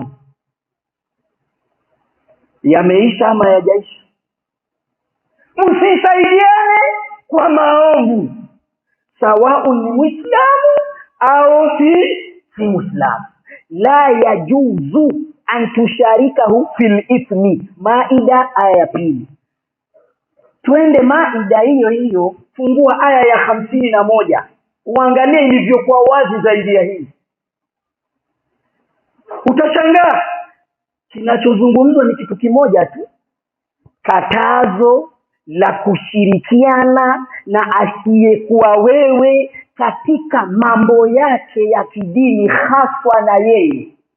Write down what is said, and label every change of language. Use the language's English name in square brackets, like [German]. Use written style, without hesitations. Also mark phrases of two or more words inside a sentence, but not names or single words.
[Swahili] Yameisha ama hayajaisha? msisaidiane kwa maovu, sawa ni Muislamu au si Muislamu. [Arabic] لا يجوز أن تشاركه في الإثم. [Swahili] Maida aya ya pili. Twende Maida hiyo hiyo, fungua aya ya 51, uangalie ilivyokuwa wazi zaidi ya hii. Utashangaa kinachozungumzwa ni kitu kimoja tu, katazo la kushirikiana na asiyekuwa wewe katika mambo yake ya kidini, haswa na yeye.